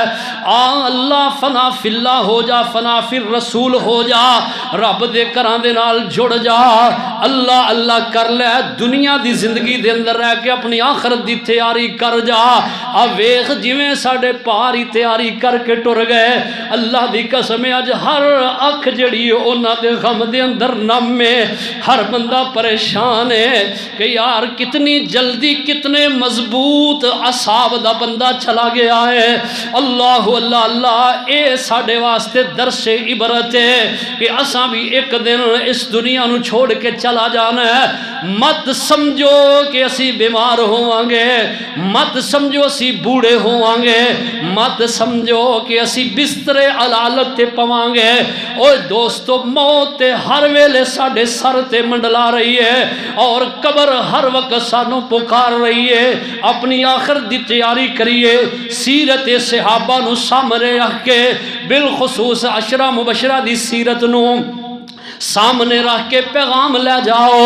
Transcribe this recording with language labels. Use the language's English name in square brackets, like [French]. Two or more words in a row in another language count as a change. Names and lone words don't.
[Punjabi] اللہ فنا فی اللہ ہو جا, فنا فی الرسول ہو جا, رب دے کراں دے نال جڑ جا, اللہ اللہ کر لے. دنیا دی زندگی دے اندر رہ کے اپنی آخرت دی تیاری کر جا. ویخ جویں ساڈے پاری تیاری کر کے ٹر گئے. اللہ دی قسم اج ہر اکھ جڑی انہاں دے غم دے اندر نم ہے. ہر بندہ پریشان ہے کہ یار کتنی جلدی کتنے مضبوط اصحاب دا بندہ چلا گیا ہے. اللہ اللہ اللہ اے ساڈے واسطے درس عبرت ہے کہ اساں بھی ایک دن اس دنیا نو چھوڑ کے چلا جانا ہے. مت سمجھو کہ اسی بیمار ہوواں گے, مت سمجھو اسی بوڑھے ہوواں گے, مت سمجھو کہ اسی بستر علالت تے پواں گے. اوے دوستو موت تے ہر ویلے ساڈے سر تے منڈلا رہی ہے اور قبر ہر وقت سانو پکار رہی ہے. اپنی آخرت دی تیاری کریے, سیرت صحابہ نو سامنے رکھ کے, بالخصوص عشرہ مبشرہ دی سیرت نو سامنے رکھ کے پیغام لے جاؤ.